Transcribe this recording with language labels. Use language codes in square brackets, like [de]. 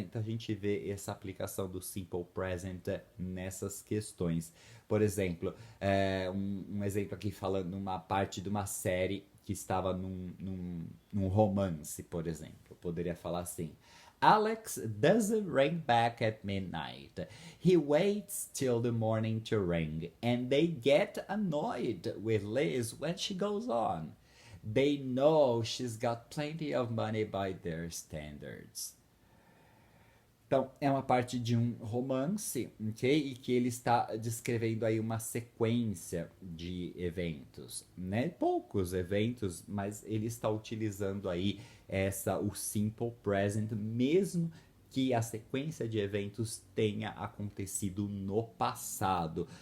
[pt] Então a gente vê essa aplicação do simple present nessas questões. Por exemplo, um exemplo aqui falando numa parte de uma série que estava num romance, por exemplo. Eu poderia falar assim: [en] Alex doesn't ring back at midnight. He waits till the morning to ring, and they get annoyed with Liz when she goes on. They know she's got plenty of money by their standards. [pt] Então, é uma parte de um romance, ok? E que ele está descrevendo aí uma sequência de eventos, né? Poucos eventos, mas ele está utilizando aí o simple present, mesmo que a sequência de eventos tenha acontecido no passado.